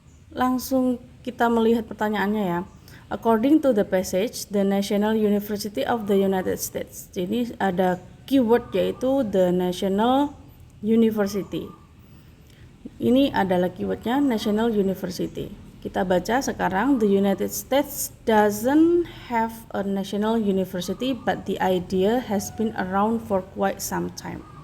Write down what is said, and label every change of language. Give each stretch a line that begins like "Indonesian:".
Indonesian: Langsung kita melihat pertanyaannya, ya.
English: According to the passage, the National University of the United States.
Indonesian: Jadi ada keyword yaitu the National University. Ini adalah keywordnya National University. Kita baca sekarang,
English: the United States doesn't have a national university, but the idea has been around for quite some time.